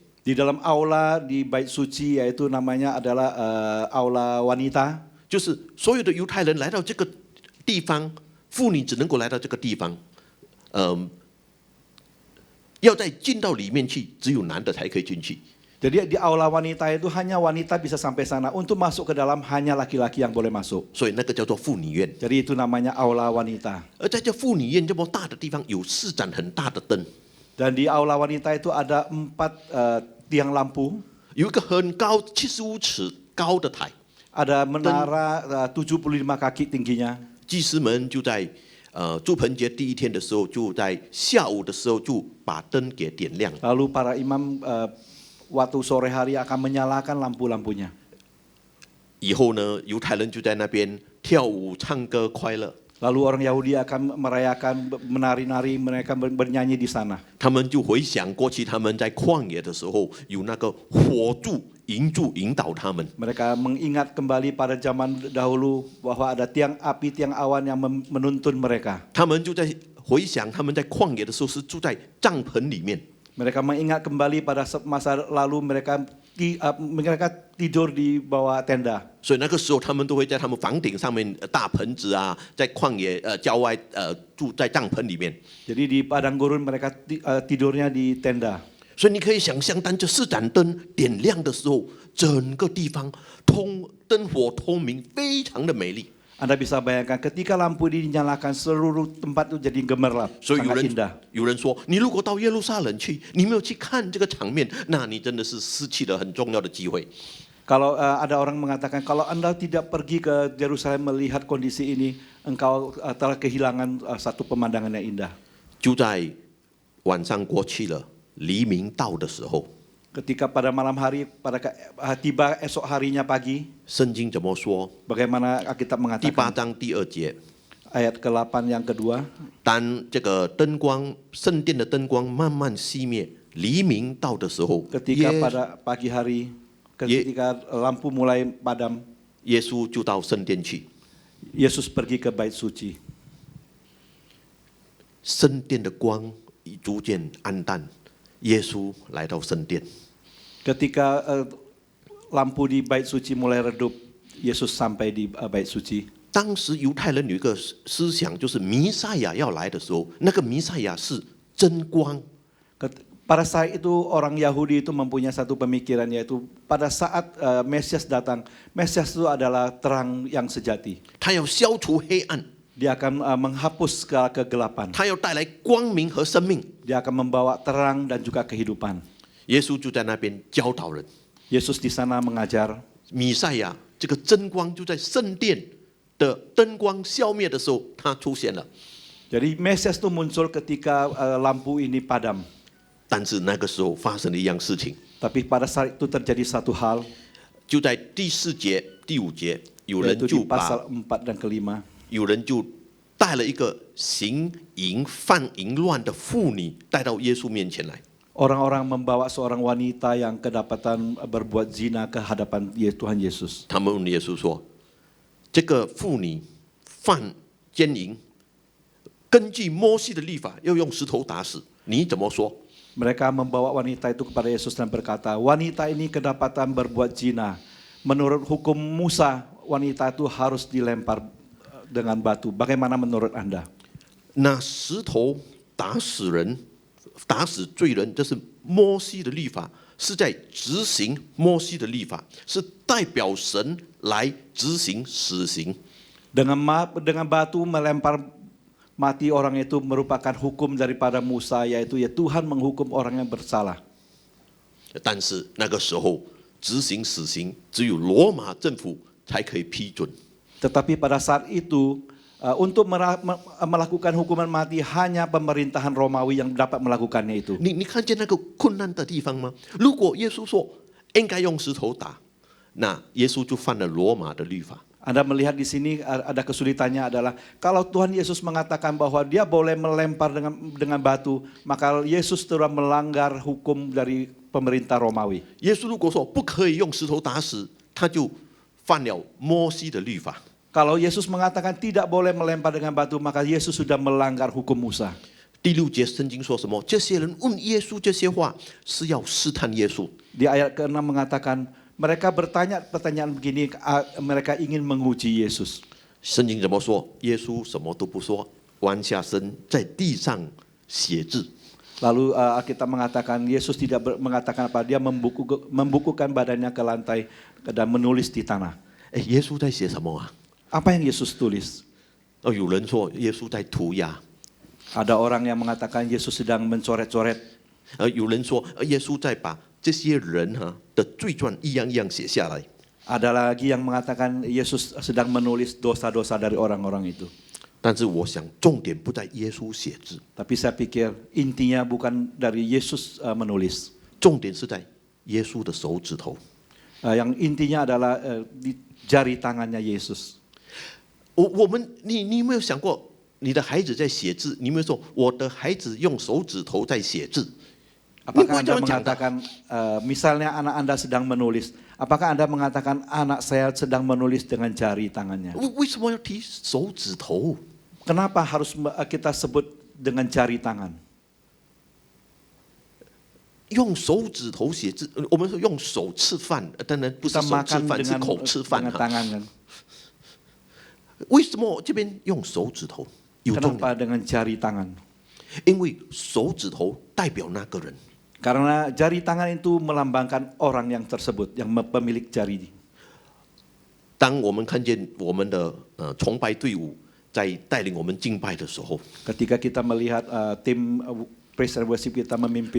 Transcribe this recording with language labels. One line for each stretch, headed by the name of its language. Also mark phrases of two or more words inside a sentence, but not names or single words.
Indonesian: Di dalam aula di bait suci, yaitu namanya adalah aula wanita.
Chinese: 就是所有的犹太人来到这个地方，妇女只能够来到这个地方，要再进到里面去，只有男的才可以进去。
Indonesian: Jadi di aula wanita itu hanya wanita bisa sampai sana. Untuk masuk ke dalam hanya laki-laki yang boleh masuk.
Chinese: 所以那个叫做妇女院。
Indonesian: Jadi itu namanya aula wanita.
Chinese: 而在这妇女院这么大的地方，有4盏很大的灯，
Indonesian: Dan di aula wanita itu ada 4 tiang lampu.
Chinese: 有一个很高75尺高的台，
Indonesian: Ada menara 75 kaki tingginya.
Chinese: 祭司们就在住棚节第1天的时候，就在下午的时候就把灯给点亮。
Indonesian: Lalu para imam waktu sore hari akan menyalakan lampu-lampunya.
Chinese: 以后呢，犹太人就在那边跳舞、唱歌、快乐。
Indonesian: Lalu orang Yahudi akan merayakan, menari-nari, mereka bernyanyi di sana.
Chinese: 他们就回想过去他们在旷野的时候，有那个火柱、银柱引导他们。
Indonesian: Mereka mengingat kembali pada zaman dahulu bahwa ada tiang api, tiang awan yang menuntun mereka.
Chinese: 他们就在回想他们在旷野的时候是住在帐篷里面，
Indonesian: Mereka mengingat kembali pada masa lalu mereka mereka tidur di bawah tenda.
Chinese: 所以那个时候他们都会在他们房顶上面大盆子啊，在旷野郊外住在帐篷里面。
Indonesian: Jadi di padang gurun mereka tidurnya di tenda.
Chinese: 所以你可以想象，当这4盏灯点亮的时候，整个地方灯火通明，非常的美丽。
Indonesian: Anda bisa bayangkan ketika lampu ini dinyalakan seluruh tempat itu jadi gemerlap,
Chinese: 所以
Indonesian: sangat indah.
Chinese: 有人说，你如果到耶路撒冷去，你没有去看这个场面，那你真的是失去了很重要的机会。
Indonesian: Kalau ada orang mengatakan kalau Anda tidak pergi ke Yerusalem melihat kondisi ini, engkau telah kehilangan satu pemandangan yang indah.
Chinese: 就在晚上过去了，黎明到的时候，
Indonesian: Ketika pada malam hari, tiba esok harinya pagi,
Chinese: 圣经怎么说？
Indonesian: bagaimana Alkitab
Chinese: 第8
Indonesian: mengatakan
Chinese: 章第2节，
Indonesian: ayat ke-8 yang kedua,
Chinese: 当这个灯光，圣殿的灯光慢慢熄灭，黎明到的时候，
Indonesian: ketika pada pagi hari, ketika lampu mulai padam,
Chinese: 耶稣就到圣殿去。
Indonesian: Yesus pergi ke bait suci.
Chinese: 圣殿的光逐渐暗淡，耶稣来到圣殿。
Indonesian: Ketika lampu di bait suci mulai redup, Yesus sampai di bait suci.
Chinese: 当时犹太人有一个思想，就是弥赛亚要来的时候，那个弥赛亚是真光。
Indonesian: Pada saat itu orang Yahudi itu mempunyai satu pemikiran, yaitu pada saat Mesias datang, Mesias itu adalah terang yang sejati.
Chinese: 他要消除黑暗，
Indonesian: Dia akan menghapus segala kegelapan.
Chinese: 他要带来光明和生命。
Indonesian: Dia akan membawa terang dan juga kehidupan.
Chinese: 耶稣就在那边教导人，
Indonesian: Yesus di sana mengajar.
Chinese: 弥赛亚这个真光就在圣殿的灯光消灭的时候，他出现了。
Indonesian: Jadi Mesias itu muncul ketika lampu ini padam.
Chinese: 但是那个时候发生了一样事情，
Indonesian: Tapi pada saat itu terjadi satu hal,
Chinese: 就在第4节、第5节，有人
Indonesian: yaitu
Chinese: 就
Indonesian: di
Chinese: 把
Indonesian: pasal 4 dan ke-5.
Chinese: 有人就带了一个行淫犯淫乱的妇女带到耶稣面前来。
Indonesian: Orang-orang membawa seorang wanita yang kedapatan berbuat zina ke hadapan Tuhan Yesus.
Chinese: 他们问耶稣说：“这个妇女犯奸淫，根据摩西的律法要用石头打死，你怎么说？”
Indonesian: Mereka membawa wanita itu kepada Yesus dan berkata, wanita ini kedapatan berbuat zina. Menurut hukum Musa, wanita itu harus dilempar dengan batu. Bagaimana menurut Anda?
Chinese: 拿石头打死人，打死罪人，这是摩西的律法，是在执行摩西的律法，是代表神来执行死刑。
Indonesian: Dengan batu melempar mati orang itu merupakan hukum daripada Musa, yaitu ya Tuhan menghukum orang yang bersalah.
Chinese: 但是那个时候执行死刑只有罗马政府才可以批准。
Indonesian: Tetapi pada saat itu untuk melakukan hukuman mati hanya pemerintahan Romawi yang dapat melakukannya itu.
Chinese: 你看见那个困难的地方吗？如果耶稣说应该用石头打，那耶稣就犯了罗马的律法。
Indonesian: Anda melihat di sini ada kesulitannya adalah kalau Tuhan Yesus mengatakan bahwa dia boleh melempar dengan batu, maka Yesus telah melanggar hukum dari pemerintah Romawi.
Chinese: 耶稣如果说不可以用石头打死，他就犯了摩西的律法。
Indonesian: Kalau Yesus mengatakan tidak boleh melempar dengan batu, maka Yesus sudah melanggar hukum Musa.
Chinese: 第6节圣经说什么？这些人问耶稣这些话是要试探耶稣。
Indonesian: Di ayat ke-6 mengatakan mereka bertanya pertanyaan begini, mereka ingin menguji Yesus.
Chinese: 圣经怎么说？耶稣什么都不说，弯下身在地上写字。
Indonesian: Lalu Alkitab mengatakan Yesus tidak mengatakan apa, dia membukukan badannya ke lantai dan menulis di tanah.
Chinese: 哎，耶稣在写什么啊？
Indonesian: Apa yang Yesus tulis?
Chinese: 有人说耶稣在涂鸦，
Indonesian: Ada orang yang mengatakan Yesus sedang mencoret-coret.
Chinese: 有人说耶稣在把这些人的罪状一样一样写下来。
Indonesian: Ada lagi yang mengatakan Yesus sedang menulis dosa-dosa dari orang-orang itu.
Chinese: 但是我想重点不在耶稣写字，
Indonesian: Tapi saya pikir intinya bukan dari Yesus menulis.
Chinese: 重点是在耶稣的手指头。
Indonesian: Yang intinya adalah di jari tangannya Yesus.
Chinese: 你有没有想过，你的孩子在写字，你有没有说我的孩子用手指头在写字？
Indonesian: Apakah Anda mengatakan, misalnya anak Anda sedang menulis, apakah Anda mengatakan anak saya sedang menulis dengan jari tangannya?
Chinese: 为什么要提手指头？
Indonesian: Kenapa harus kita sebut dengan jari tangan?
Chinese: 用手指头写字，我们说用手吃饭，当然不是
Indonesian: Kita
Chinese: 手吃
Indonesian: makan
Chinese: 饭，是
Indonesian: dengan
Chinese: 口吃饭
Indonesian: dengan 哈。 tangan kan.
Chinese: 为什么这边用手指头有重点？
Indonesian: Kenapa dengan jari tangan?
Chinese: 因为手指头代表那个人。
Indonesian: Karena jari tangan itu melambangkan orang yang tersebut, yang pemilik jari.
Chinese: 当我们看见我们的崇拜队伍在带领我们敬拜的时候，
Indonesian: Ketika kita melihat tim
English: praise and worship
Indonesian: kita memimpin